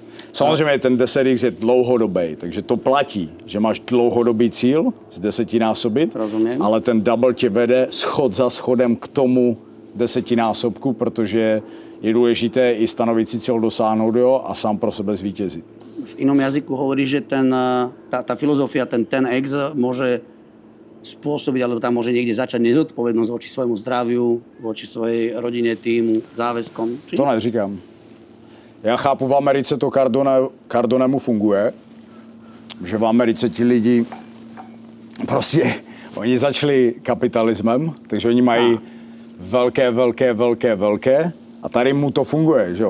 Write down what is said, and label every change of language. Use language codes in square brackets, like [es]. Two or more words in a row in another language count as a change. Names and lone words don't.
[cs] Samozřejmě ten 10x je dlouhodobý, takže to platí, že máš dlouhodobý cíl z desetinásobit, ale ten double tě vede schod za schodem k tomu desetinásobku, protože je důležité i stanovit si cíl dosáhnout jo, a sám pro sebe zvítězit. [sk] V inom jazyku hovorí, že tá filozofia, ten 10x môže spôsobiť, alebo tam môže niekde začať nezodpovednosť voči svojmu zdraviu, voči svojej rodine, týmu, záväzkom. Či? [cs] To neříkám. Já chápu, v Americe to Cardonemu funguje, že v Americe ti lidi prostě, oni začali kapitalismem, takže oni mají velké a tady mu to funguje, že jo.